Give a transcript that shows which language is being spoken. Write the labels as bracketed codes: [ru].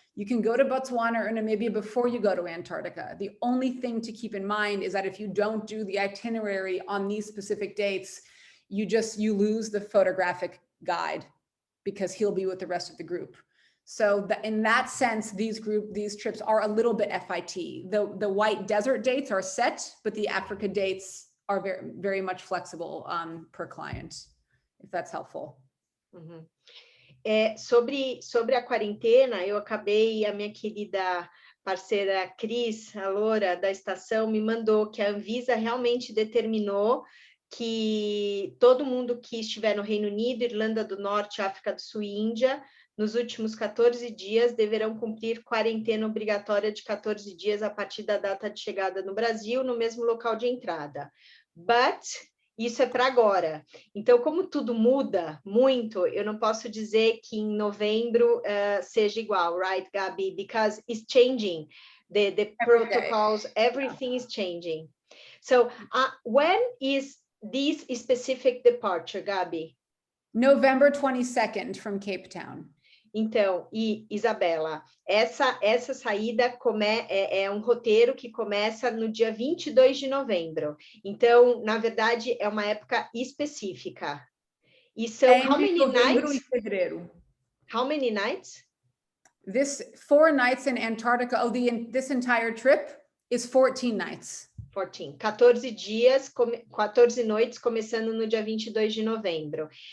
[en] You can go to Botswana or Namibia before you go to Antarctica. The only thing to keep in mind is that if you don't do the itinerary on these specific dates, you lose the photographic guide because he'll be with the rest of the group. So in that sense, these trips are a little bit FIT. The White Desert dates are set, but the Africa dates are very, very much flexible per client, if that's helpful. Uhum. [pt] Sobre a quarentena, eu acabei, a minha querida parceira Cris, a Loura da estação, me mandou que a Anvisa realmente determinou que todo mundo que estiver no Reino Unido, Irlanda do Norte, África do Sul e Índia, nos últimos 14 dias, deverão cumprir quarentena obrigatória de 14 dias a partir da data de chegada no Brasil, no mesmo local de entrada. But isso é para agora. Então, como tudo muda muito, eu não posso dizer que em novembro seja igual, right, Gabi? [en] Because it's changing. The protocols, everything is changing. So, when is this specific departure, Gabi? November 22nd from Cape Town. [pt] Então, e Isabela, essa saída é um roteiro que começa no dia 22 de novembro. Então, na verdade, é uma época específica. E são [en] how many nights? How many nights? This 4 nights in Antarctica. Oh, this entire trip is 14 nights. [pt] 14 dias, 14 noites, começando no dia 22 de novembro.